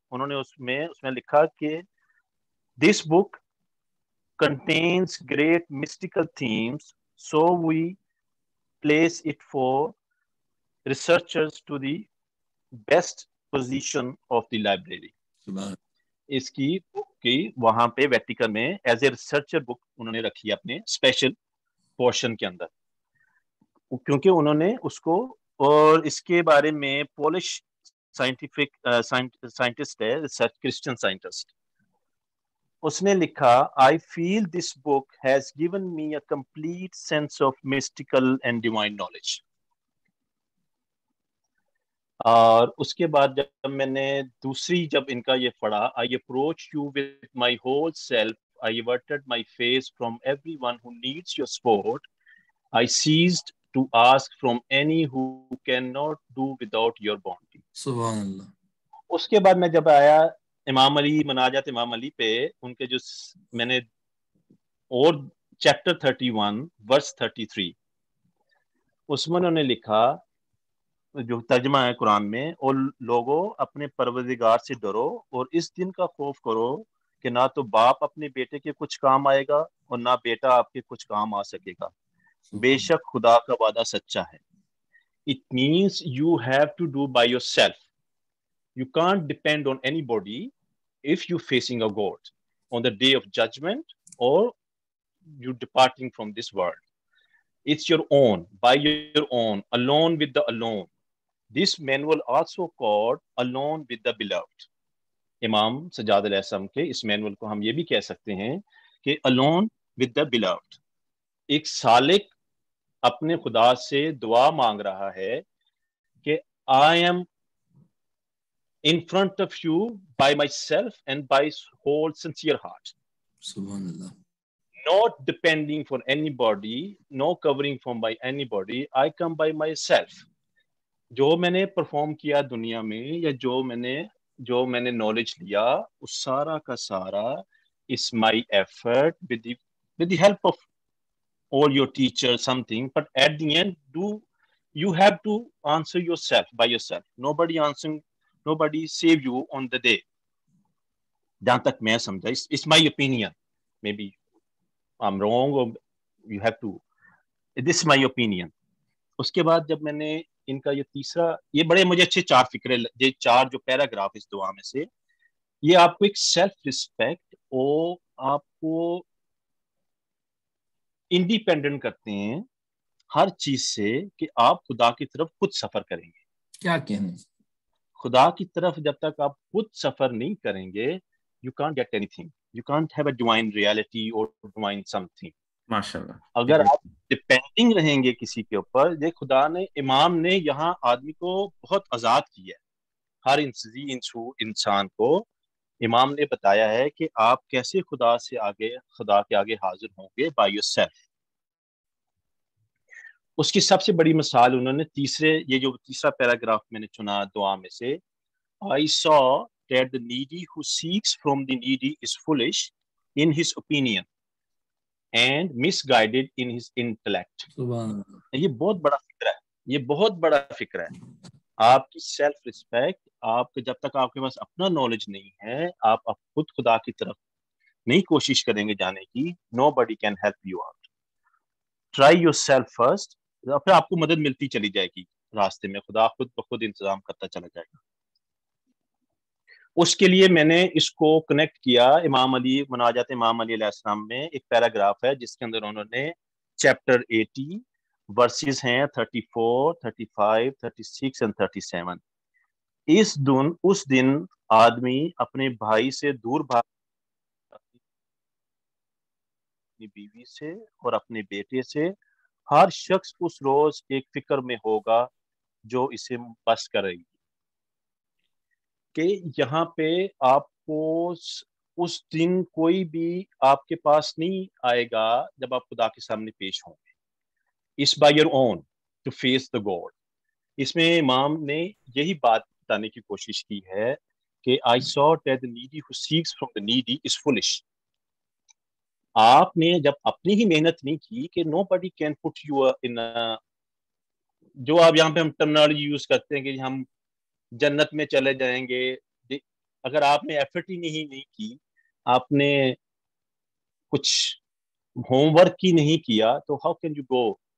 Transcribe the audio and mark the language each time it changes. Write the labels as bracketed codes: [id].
[ur] انہوں نے اس میں لکھا کہ [en] This book contains great mystical themes, so we place it for researchers to the best position of the library. [ur] اس کی بک کی وہاں پہ ویٹیکن میں ایز اے ریسرچر بک انہوں نے رکھی ہے اپنے اسپیشل پورشن کے اندر، کیونکہ انہوں نے اس کو، اور اس کے بارے میں پولش سائنٹسٹ ہے، ریسرچ کرسچن سائنٹسٹ، اس نے لکھا [en] I feel this book has given me a complete sense of mystical and divine knowledge. [ur] اور اس کے بعد جب میں نے دوسری جب ان کا یہ پڑھا [en] I approach you with my whole self, I averted my face from everyone who needs your support, I ceased to ask from any who cannot do without your bounty. [ur] سبحان اللہ. اس کے بعد میں جب آیا امام علی، مناجات امام علی پہ، ان کے جو میں نے اور چیپٹر 31 ورس 33، اس میں انہوں نے لکھا جو ترجمہ ہے قرآن میں، اور لوگوں اپنے پروردگار سے ڈرو اور اس دن کا خوف کرو کہ نہ تو باپ اپنے بیٹے کے کچھ کام آئے گا اور نہ بیٹا آپ کے کچھ کام آ سکے گا. بے شک خدا کا وعدہ سچا ہے. [en] It means you have to do by yourself. You can't depend on anybody if you're facing a God on the day of judgment or you're departing from this world. It's your own, by your own, alone with the alone. This manual also called Alone with the Beloved. [ur] امام سجاد علیہ السلام کے اس manual کو ہم یہ بھی کہہ سکتے ہیں کہ [en] alone with the beloved. [ur] ایک سالک اپنے خدا سے دعا مانگ رہا ہے کہ [en] I am in front of you by myself and by whole sincere heart. [ur] سبحان اللہ. [en] Not depending for anybody, no covering from by anybody, I come by myself. [ur] جو میں نے پرفارم کیا دنیا میں یا جو میں نے نالج لیا اس سارا کا سارا [en] is my effort with the help of all your teachers something, but at the end you have to answer yourself by yourself. Nobody save you on the day. [ur] جہاں تک میں سمجھا, [en] it's my opinion, maybe I'm wrong or you have to, this is my opinion. [ur] اس کے بعد جب میں نے ان کا یہ تیسرا, یہ بڑے مجھے اچھے 4 فکرے, یہ 4 جو پیراگراف اس دعا میں سے, یہ آپ کو ایک سیلف ریسپیکٹ اور آپ کو انڈیپینڈنٹ کرتے ہیں ہر چیز سے کہ آپ خدا کی طرف خود سفر کریں گے. کیا کہنے, خدا کی طرف جب تک آپ خود سفر نہیں کریں گے, [en] you can't get anything. You can't have a divine reality or divine something. [ur] ماشاءاللہ. اگر آپ ڈپینڈنگ رہیں گے کسی کے اوپر, یہ خدا نے, امام نے یہاں آدمی کو بہت آزاد کیا ہے. ہر انسان کو امام نے بتایا ہے کہ آپ کیسے خدا کے آگے حاضر ہوں گے [en] By yourself. [ur] اس کی سب سے بڑی مثال انہوں نے یہ جو تیسرا پیراگراف میں نے چنا دعا میں سے, [en] I saw that the needy who seeks from the needy is foolish in his opinion and misguided in his intellect. [ur] یہ بہت بڑا فکر ہے, یہ بہت بڑا فکر ہے. آپ کی سیلف ریسپیکٹ, آپ جب تک آپ کے پاس اپنا نالج نہیں ہے, آپ خود خدا کی طرف نہیں کوشش کریں گے جانے کی, [en] nobody can help you out. Try yourself first. [ur] پھر آپ کو مدد ملتی چلی جائے گی راستے میں, خدا خود بخود انتظام کرتا چلا جائے گا. اس کے لیے میں نے اس کو کنیکٹ کیا امام علی, مناجات امام علی علیہ السلام میں ایک پیراگراف ہے جس کے اندر انہوں نے چیپٹر 80 ورسز ہیں 34, 35, 36 and 37. اس دن آدمی اپنے بھائی سے دور بھاگ, اپنی بیوی سے اور اپنے بیٹے سے, ہر شخص اس روز ایک فکر میں ہوگا جو اسے بس کرے گی. کہ یہاں پہ آپ کو اس دن کوئی بھی آپ کے پاس نہیں آئے گا جب آپ خدا کے سامنے پیش ہوں گے. [en] It's by your own to face the God. [ur] اس میں امام نے یہی بات بتانے کی کوشش کی ہے کہ [en] I saw that the needy who seeks from the needy is foolish. [ur] آپ نے جب اپنی ہی محنت نہیں کی کہ [en] nobody can put you in a, [ur] جو آپ یہاں پہ ہم ٹرمنالوجی یوز کرتے ہیں کہ ہم جنت میں چلے جائیں گے, اگر آپ نے ایفرٹ ہی نہیں کی, آپ نے کچھ ہوم ورک ہی نہیں کیا, تو [en] How can you go.